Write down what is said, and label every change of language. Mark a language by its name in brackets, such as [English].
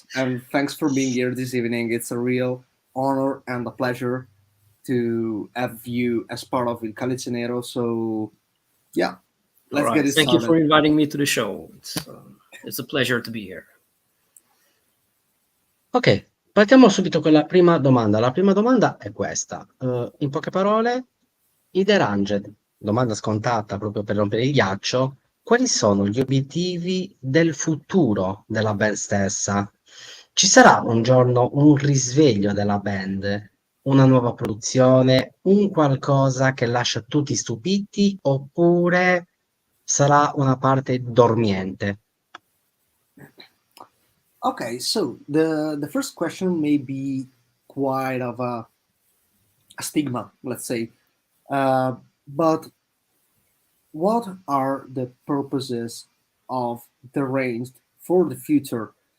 [English] Thomas, and thanks for being here this evening. It's a real honor and a pleasure to have you as part of Il Calice Nero. So, yeah, let's get it Thank you started. for inviting me to the show. It's a pleasure to be here. [Italian] Ok, partiamo subito con la prima domanda. La prima domanda è questa. In poche parole, i Deranged, domanda scontata proprio per rompere il ghiaccio, quali sono gli obiettivi del futuro della band stessa? Ci sarà un giorno un risveglio della band, una nuova produzione, un qualcosa che lascia tutti stupiti, oppure sarà una parte dormiente? [English] Okay, so the first question may be quite of a stigma, let's say, but what are the purposes of Deranged for the future?